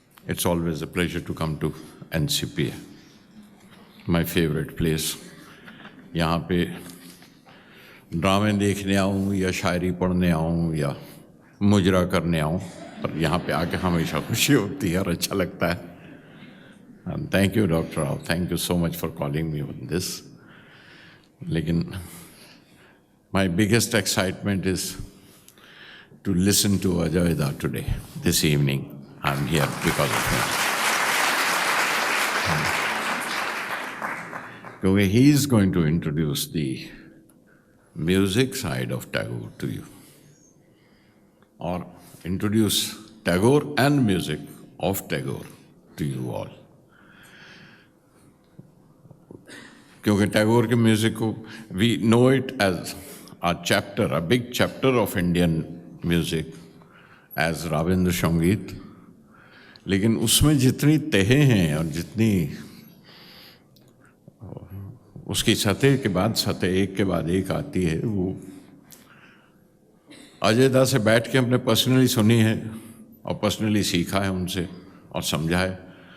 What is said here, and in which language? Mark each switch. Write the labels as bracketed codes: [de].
[en] It's always a pleasure to come to NCPA, my favorite place. [hi] यहाँ पे ड्रामे देखने आऊँ या शायरी पढ़ने आऊँ या मुजरा करने आऊँ, पर यहाँ पे आके हमेशा खुशी होती है और अच्छा लगता है. [en] And thank you, Dr. Rao. Thank you so much for calling me on this. लेकिन my biggest excitement is to listen to Ajay Da today, this evening. I'm here because of him. Because he is going to introduce the music side of Tagore to you, or introduce Tagore and music of Tagore to you all. [hi] क्योंकि टैगोर के music को [en] we know it as a chapter, a big chapter of Indian music as [hi] Ravindra संगीत, लेकिन उसमें जितनी तहें हैं और जितनी उसकी सतह के बाद सतह एक के बाद एक आती है, वो अजय दा से बैठ के हमने पर्सनली सुनी है और पर्सनली सीखा है उनसे और समझा है.